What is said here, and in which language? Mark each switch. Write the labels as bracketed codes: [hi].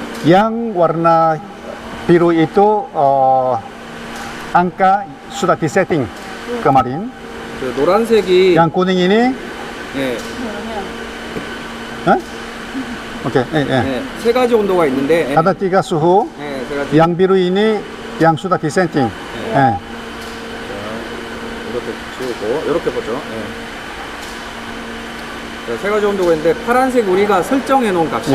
[id] Yang warna biru itu angka sudah disetting kemarin. [ko] 노란색이 [id] Yang kuning ini [ko] 예, Hah? Oke, 예, 세 가지 온도가 있는데 예, [id] Ada 3 suhu. [ko] 예, 세 가지. [id] Yang biru ini yang sudah disetting. [ko] 이것도 지우고 이렇게 보죠. 예. 자, 세 가지 온도가 있는데 파란색 우리가 설정해 놓은 값이고